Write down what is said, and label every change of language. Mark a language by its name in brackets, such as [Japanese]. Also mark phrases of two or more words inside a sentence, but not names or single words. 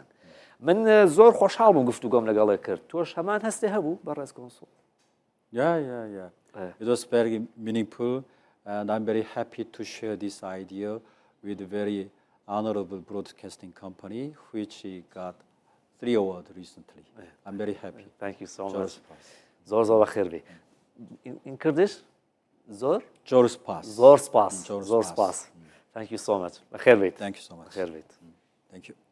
[Central Kurdish] من زۆر خۆشحاڵ بووم گفتوگۆم لەگەڵێ کرد. تۆش هەمان هەستێ هەبوو بەڕێز کۆنسوڵ؟ [English] It was very meaningful, and I'm very happy to share this idea with a very honorable broadcasting company, which got 3 awards recently. I'm very happy. Thank you so much. [Central Kurdish] زۆر زۆر بەخێر بێ. [English] In Kurdish? [Central Kurdish] زۆر؟ زۆر سپاس. زۆر سپاس. زۆر سپاس. [English] Thank you so much. [Central Kurdish] بەخێر بێت. [English] Thank you so much. [Central Kurdish] بەخێر بێت. [English] Thank you.